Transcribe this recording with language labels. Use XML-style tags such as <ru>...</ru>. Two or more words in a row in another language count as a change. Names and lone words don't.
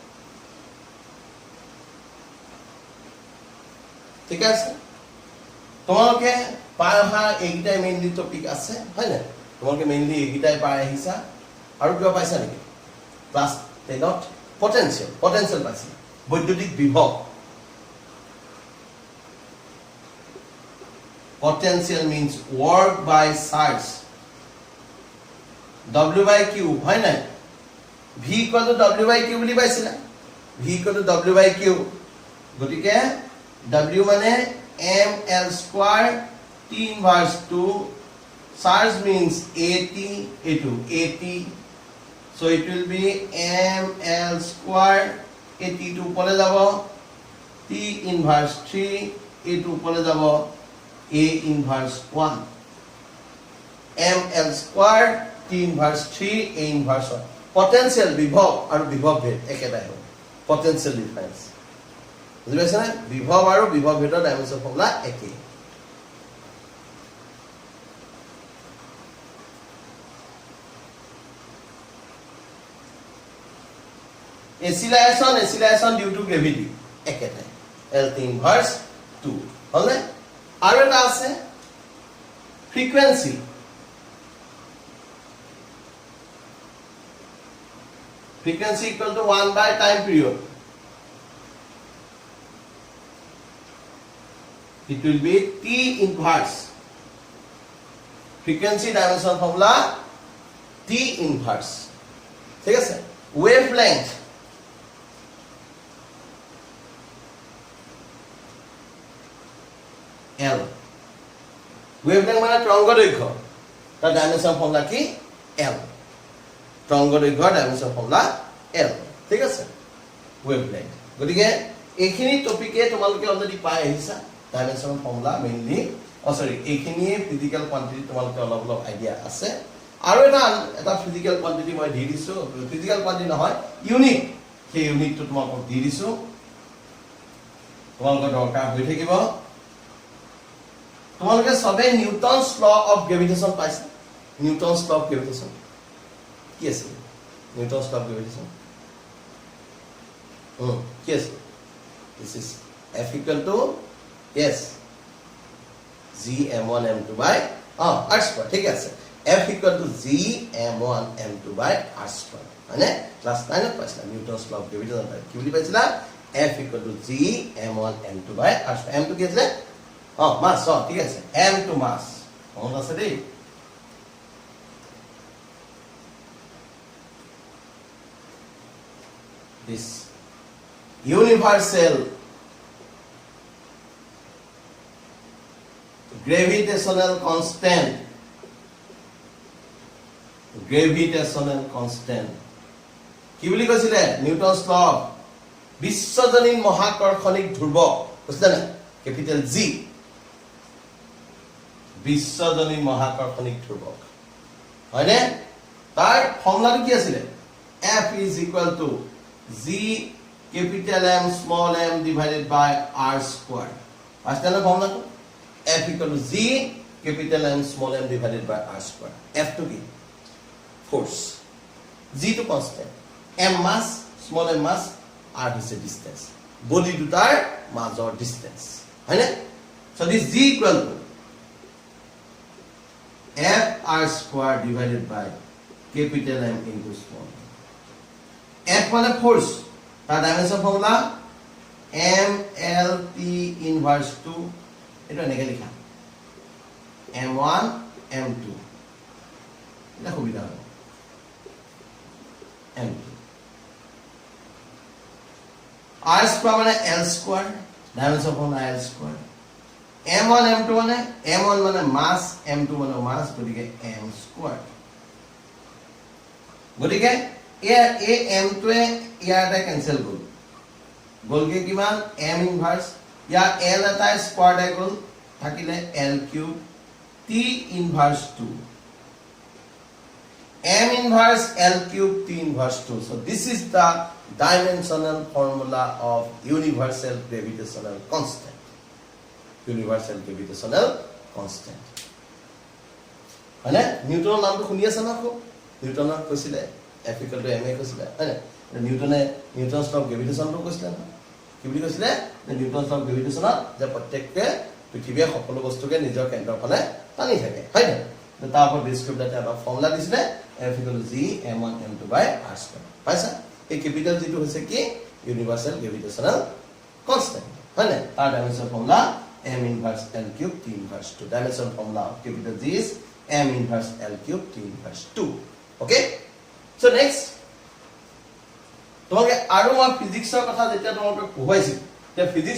<as>ঠিক আছে তোমালোকে পাই অহা এইকেইটাই</as> <en>mainly topic</en> <as>আছে হয় না তোমালোকে মেইনলি এইকেইটাই পাই আহিছা আৰু কিবা পাইছা নেকি ক্লাছ 10ত পটেনশিয়াল পাইছা বৈদ্যুতিক বিভৱ</as> <en>potential means work by charge w by q</en> <as>হয় না</as> <en>v equal to w by q</en> <as>বুলি পাইছিলা</as> <en>v equal to w by q গতিকে w মানে m l square t inverse 2 charge means at at so it will be m l square at to</en> <as>উপরে যাব</as> <en>t inverse 3 a to</en> <as>উপরে যাব</as> <en>a inverse 1 m l square t inverse 3 a inverse 1 potential</en> <as>বিভব আৰু বিভব ভেদ একেটাই হয়</as> <en>potential difference</en> <as>বুজি পাইছা না বিভব আৰু বিভব ভেদৰ ডাইমেনশন ফৰ্মুলা একেই</as> <en>acceleration due to gravity</en> <as>একেটাই</as> <en>L inverse 2</en> <as>হলে আৰু এটা আছে ফ্ৰিকোয়েন্সি</as> <en>equal to 1 by time period it will be t inverse frequency dimension formula t inverse</en> <as>ঠিক আছে</as> <en>wavelength</en> <as>L wavelength মানে তৰংগ দৈৰ্ঘ্য তাৰ</as> <en>dimension formula</en> <as>কি L তৰংগ দৈৰ্ঘ্যৰ</as> <en>dimension formula</en> <as>L ঠিক আছে wavelength গতিকে এইখিনি টপিকে তোমালোকে অলৰেডি পাই আহিছা</as> <en>dimension formula mainly</en> <as>সৰি এইখিনি</as> <en>physical quantity</en> <as>তোমালোকে অলপ আইডিয়া আছে আৰু এটা</as> <en>physical quantity</en> <as>মই দি দিছো</as> <en>physical quantity</en> <as>নহয় ইউনিট সেই ইউনিটটো তোমালোকক দি দিছো তোমালোকৰ দৰকাৰ হৈ থাকিব তোমালোকে সবে</as> <en>Newtons law of gravitation</en> <as>পাইছে</as> <en>Newtons law of gravitation</en> <as>কি আছে</as> <en>Newtons law of gravitation</en> <as>কি আছে</as> <en>this is F equal to yes g m1 m2 by r square</en> <as>ঠিক আছে</as> <en>F equal to g m1 m2 by r square</en> <as>মানে ক্লাস 9 ত পাইছিলা</as> <en>Newtons law of gravitation</en> <as>কি বুলি পাইছিলা</as> <en>F equal to g m1 m2 by r square</en> <as>m2 কি আছে মাস ঠিক আছে m2 মাস মনত আছে দেই</as> <en>this universal gravitational constant</en> <as>কি বুলি কৈছিলে</as> <en>Newtons law</en> <as>বিশ্বজনীন মহাকৰ্ষণিক ধ্ৰুৱক বুঝলে না ক্যাপিটাল G বিশ্বজনীন মহাকৰ্ষণিক ধ্ৰুৱক হয়নে তাৰ ফৰ্মুলাটো কি আছিল</as> <en>F is equal to G capital M small m divided by r square</en> <as>আসলে ফর্মুলাটো</as> <en>F equal to G capital M small m divided by r square F to be force G to constant M mass small m mass r is a distance</en> <as>বডি দুটাৰ মাজৰ ডিসটেন্স হয়নে</as> <en>so this g equal to f r square divided by capital M into small f মানে force তাৰ dimension formula m l t inverse 2</en> <as>এটা এনেকৈ লিখা</as> <en>m1 m2</en> <as>এটা সুবিধা হ'ব</as> <en>m2 r square মানে l square dimension formula l square m1 m2 মানে m1 মানে মাস m2 মানে মাস গতিকে m square</en> <as>গতিকে এই m2 এ ইয়াতে ক্যান্সেল গল গলকে কিমান</as> <en>m inverse</en> <as>ইয়া l এটা স্কয়ার আই গল থাকিলে</as> <en>l cube t inverse 2 m inverse L cube T inverse 2 so this is the dimensional formula of universal gravitational constant</en> <as>মানে নিউটনৰ নামটো শুনি আছে না খুব নিউটনৰ কৈছিলে</as> <en>F equal to ma</en> <as>কৈছিলে হয়নে</as> <en>Newtons law of gravitationটো</en> <as>কৈছিলে না কি বুলি কৈছিলে</as> <en>Newtons law of gravitation</en> <as>যে প্ৰত্যেককে পৃথিৱীৰ সকলো বস্তুকে নিজৰ কেন্দ্ৰৰ ফালে টানি থাকে হয়নে তাৰ ওপৰত ডিসক্ৰিপ্ট এটা ফৰ্মুলা দিছিলে</as> <en>F equal to g m1 m2 by r square</en> <as>পাইছা এই ক্যাপিটাল জিটো হৈছে কি</as> <en>universal gravitational constant</en> <as>হয়নে তাৰ</as> <en>dimension formula m inverse L cube T inverse 2 dimension formula of capital G is m inverse L cube T inverse 2 okay so next</en> <as>তোমাকে আৰু মই ফিজিক্সৰ কথা যেতিয়া তোমাকে পঢ়াইছিল যে ফিজিক্স</as>